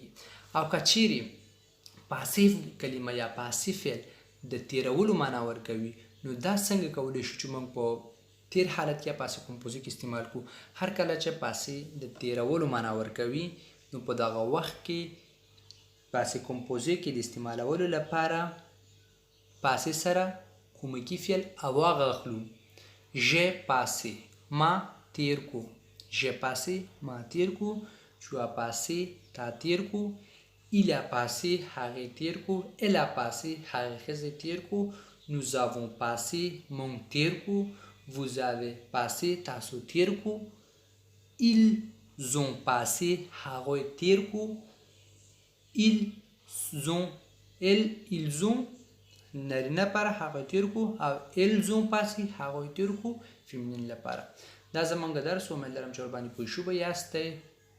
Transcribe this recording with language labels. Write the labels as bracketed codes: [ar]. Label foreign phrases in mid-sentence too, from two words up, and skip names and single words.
[ps] او که چیرې پاسیو کلمه یا پاسیو فعل د تیرولو معنا ورکوي نو دا څنګه کولی شو چې موږ په تیر حالت کې پاسې کمپوزیک استعمال کړو؟ هر کله چې پاسې د تیرولو معنا ورکوي نو په دغه وخت کې پاسې کمپوزیک د استعمالولو لپاره پاسې سره کومکي فعل avoir اخلو. [fr] j'ai passé [ps] ما تیر کو. [fr] j'ai passé [ps] ما تیر کو. [fr] tu as passé [ps] تا تیر کو. [fr] il a passé [ps] هغې تیر کو. [fr] elle a passé [ps] هغې ښځې تیر کو. [fr] nous avons passé [ps] مونږ تیر کو. [fr] vous avez passé [ps] تاسو تیر کو. [fr] ils ont passé [ps] هغوی تیر کو [fr] ils ont [ps] نارینه لپاره هغوی تیر کو او [fr] ils ont passé [ps] هغوی تیر کو فیمینین لپاره. دا زمونږ درس، امید لرم چې ورباندې پوه شوي یاستئ.